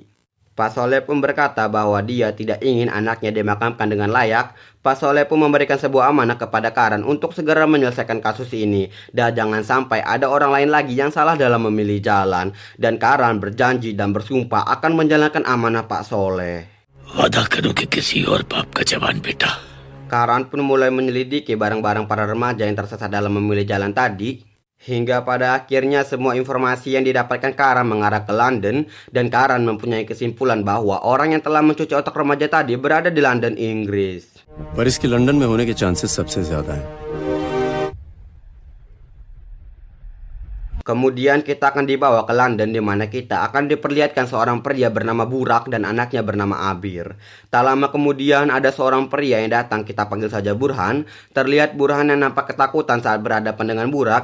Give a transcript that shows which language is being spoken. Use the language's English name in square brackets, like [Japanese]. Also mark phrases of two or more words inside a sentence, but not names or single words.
[Indonesian] Pak Soleh pun berkata bahwa dia tidak ingin anaknya dimakamkan dengan layak. Pak Soleh pun memberikan sebuah amanah kepada Karan untuk segera menyelesaikan kasus ini. Dan jangan sampai ada orang lain lagi yang salah dalam memilih jalan. Dan Karan berjanji dan bersumpah akan menjalankan amanah Pak Soleh. [Hindi] वादा करूं कि किसी और बाप का जवान बेटा। [Indonesian] Karan pun mulai menyelidiki barang-barang para remaja yang tersesat dalam memilih jalan tadi. Hingga pada akhirnya semua informasi yang didapatkan Karan mengarah ke London. Dan Karan mempunyai kesimpulan bahwa orang yang telah mencuci otak remaja tadi berada di London, Inggris. [Hindi] पर इसके लंदन में होने के चांसेस सबसे ज्यादा हैं। [Indonesian] Kemudian kita akan dibawa ke London di mana kita akan diperlihatkan seorang pria bernama Burak dan anaknya bernama Abir. Tak lama kemudian ada seorang pria yang datang, kita panggil saja Burhan. Terlihat Burhan yang nampak ketakutan saat berhadapan dengan Burak.